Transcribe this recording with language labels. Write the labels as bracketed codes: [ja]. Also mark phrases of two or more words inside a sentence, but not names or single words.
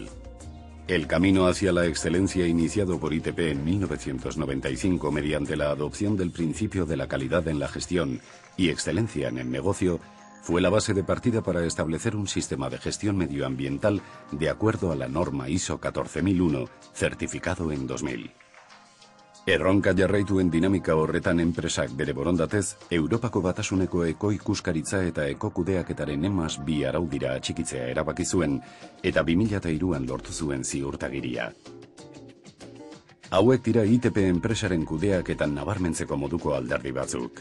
[es] El camino hacia la excelencia iniciado por ITP en 1995 mediante la adopción del principio de la calidad en la gestión y excelencia en el negocio fue la base de partida para establecer un sistema de gestión medioambiental de acuerdo a la norma ISO 14001, certificado en 2000. [eu] Erronka jarraituen dinamika horretan enpresak bere borondatez, Europako Batasuneko ekoikuskaritza eta ekokudeaketaren EMAS 2 araudira atxikitzea erabaki zuen eta 2003an lortu zuen ziurtagiria. Hauek dira ITP enpresaren kudeaketan nabarmentzeko moduko alderdi batzuk.